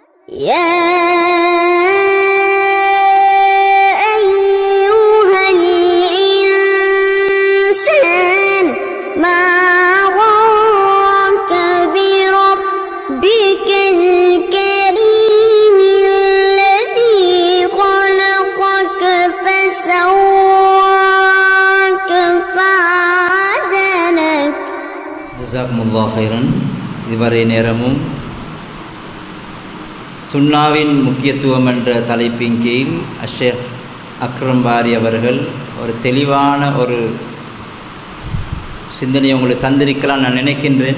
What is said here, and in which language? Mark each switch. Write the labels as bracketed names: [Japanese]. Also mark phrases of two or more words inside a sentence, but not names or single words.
[Arabic] يا أيها الإنسان ما غرك بربك الكريم الذي خلقك فسواك فعدلك. جزاكم الله خيرا. [Tamil] இதுவரை நேரமும் சுன்னாவின் முக்கியத்துவம் என்ற தலைப்பின் கீழ் ஷேக் அக்ரம் பாரி அவர்கள் ஒரு தெளிவான ஒரு சிந்தனையை உங்களுக்கு தந்திருக்கலாம் நான் நினைக்கின்றேன்.